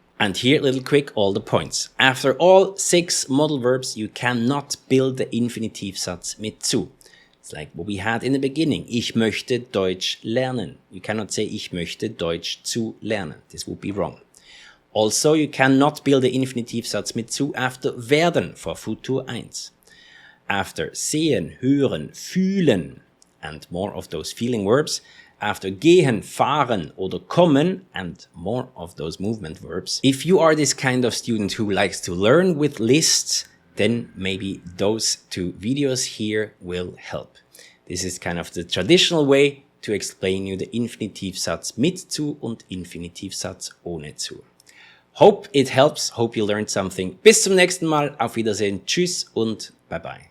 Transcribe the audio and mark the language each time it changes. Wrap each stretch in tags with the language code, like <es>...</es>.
<en>And here, little quick, all the points. After all 6 modal verbs, you cannot build the Infinitivsatz mit zu. It's like what we had in the beginning.</en> <de>Ich möchte Deutsch lernen.</de> <en>You cannot say</en> <de>ich möchte Deutsch zu lernen.</de> <en>This would be wrong. Also, you cannot build the Infinitivsatz mit zu after werden for Futur 1. After sehen, hören, fühlen, and more of those feeling verbs. After gehen, fahren oder kommen, and more of those movement verbs. If you are this kind of student who likes to learn with lists, then maybe those 2 videos here will help. This is kind of the traditional way to explain you the Infinitivsatz mit zu und Infinitivsatz ohne zu. Hope it helps, hope you learned something.</en> <de>Bis zum nächsten Mal, auf Wiedersehen, tschüss</de> <en>und bye bye.</en>